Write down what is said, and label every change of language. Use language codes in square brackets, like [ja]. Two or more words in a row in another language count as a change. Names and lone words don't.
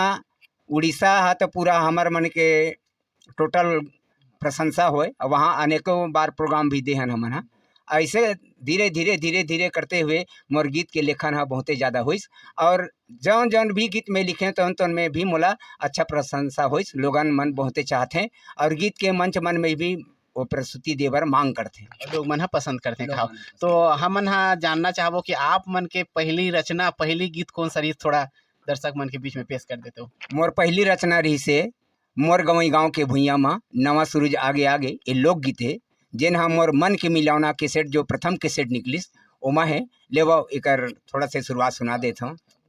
[hne] उड़ीसा हा तो पूरा हमार मन के टोटल प्रशंसा होए वहाँ अनेकों बार प्रोग्राम भी दे हन हमन हा ऐसे धीरे धीरे करते हुए मोर गीत के लेखन हा बहुत ज़्यादा हुई और जौन जौन भी गीत में लिखे तौन में भी मोला अच्छा प्रशंसा हुई लोगन मन बहुते चाहते हैं और गीत के मंच मन में भी वो प्रस्तुति देवर मांग करते हैं लोग मन पसंद करते हैं खाओ। तो हमन हा जानना चाहबो कि आप मन के पहली रचना पहली गीत कौन सा रही थोड़ा दर्शक मन के बीच में पेश कर देते हो। मोर पहली रचना रही से मोर गवई गाँव के भुइयाँ में नवा सूरज आगे आगे ये लोकगीत है जेन हा मोर मन के मिलावना कैसेट जो प्रथम कैसेट निकलिस ओमा है लेवा एकर थोड़ा से शुरुआत सुना देता हूँ।